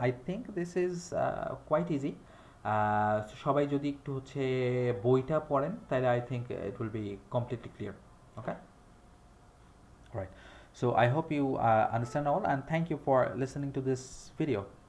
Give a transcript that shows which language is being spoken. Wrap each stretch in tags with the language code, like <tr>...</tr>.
<en>I think this is quite easy.</en> <bn>সবাই যদি একটু হচ্ছে বইটা পড়েন তাহলে</bn> <en>I think it will be completely clear. Okay, all right, so I hope you understand all and thank you for listening to this video.</en>